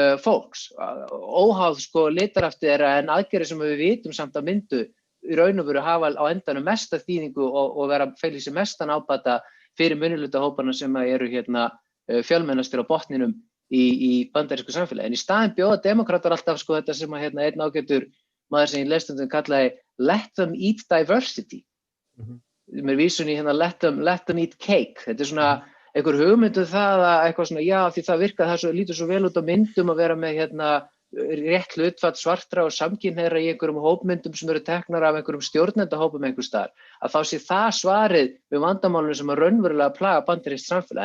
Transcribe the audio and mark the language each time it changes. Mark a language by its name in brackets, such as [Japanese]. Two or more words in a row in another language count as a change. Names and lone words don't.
[Icelandic] Óháð sko litarhætti en aðgerðir sem við vitum samt að myndu í raun og veru hafa á endanum mesta þýðingu og vera fela í sér mestan ábata fyrir minnihlutahópana sem eru hérna fjölmennastir á botninum í bandarísku samfélagi. En í staðinn bjóða demókratar alltaf sko þetta sem að hérna einn ágætur maður sem ég leist kallaði [English] let them eat diversity. [Icelandic] Með vísun í hérna [English] let them eat cake. [Icelandic] Þetta svona einhver hugmyndu það að eitthvað svona já því það virkað það lítur svo vel út á myndum að vera með hérna rétt hlutfall svartra og samkynhneigðra í einhverjum hópmyndum sem eru teknar af einhverjum stjórnendahópum einhvers staðar, að þá sé það svarið við vandamálunum sem að raunverulega plaga bandarískt samfélag.